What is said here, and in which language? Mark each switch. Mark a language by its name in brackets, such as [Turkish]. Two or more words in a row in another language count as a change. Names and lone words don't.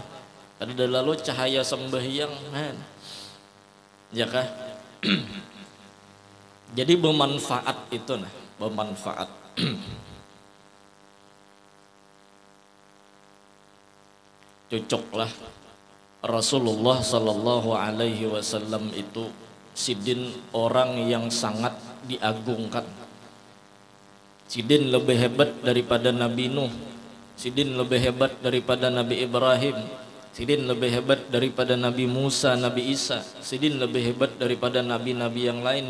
[Banjar] Tadi lalu cahaya sembahyang man ya kah. Jadi bermanfaat itu nah, bermanfaat. Cocoklah Rasulullah sallallahu alaihi wasallam itu sidin orang yang sangat diagungkan. Sidin lebih hebat daripada Nabi Nuh, sidin lebih hebat daripada Nabi Ibrahim, sidin lebih hebat daripada Nabi Musa, Nabi Isa, sidin lebih hebat daripada nabi-nabi yang lain.